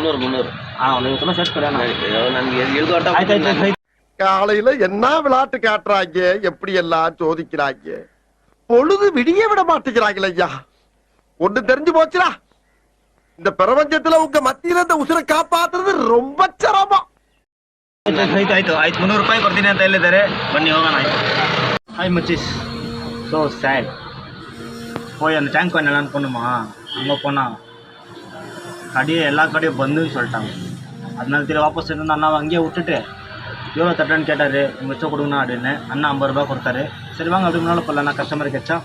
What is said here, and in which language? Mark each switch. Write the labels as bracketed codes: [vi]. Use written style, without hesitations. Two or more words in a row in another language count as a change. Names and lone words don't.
[ta] 300 உங்களுக்கு சொன்னால் சேர்த்து கொடுங்க. காலையில என்ன விளையாட்டு காட்டுறாங்க, எப்படி எல்லாம் சோதிக்கிறாங்க. பொழுது விடிய விட மாட்டேங்கிறாங்களே ஐயா. ஒண்ணு தெரிஞ்சு போச்சுடா, இந்த பிரபஞ்சத்துல உங்க மத்தியில இந்த உசுரை காப்பாத்துறது ரொம்ப சிரமம். [kn] ಆಯ್ತು 300 ರೂಪಾಯಿ ಕೊಡ್ತೀನಿ ಅಂತ ಹೇಳಿದ್ದಾರೆ. ಬನ್ನಿ ಹೋಗೋಣ. [ta] ಹಾಯ್ ಮச்சிஸ், ஸோ சேட் போய் அந்த டேங்க் காயின் எல்லாம் போகணுமா? அங்கே போனால் கடையை எல்லா கடையும் பந்துன்னு சொல்லிட்டாங்க. அதனால திரும்ப வாபஸ் இருந்து அண்ணாவை அங்கேயே விட்டுட்டு எவ்வளோ தட்டுன்னு கேட்டார். மிச்சம் கொடுங்கண்ணா அப்படின்னு. அண்ணா 50 ரூபா கொடுத்தாரு. சரி வாங்க அப்படி முன்னால் போடலாம். நான் [en] customer catcha.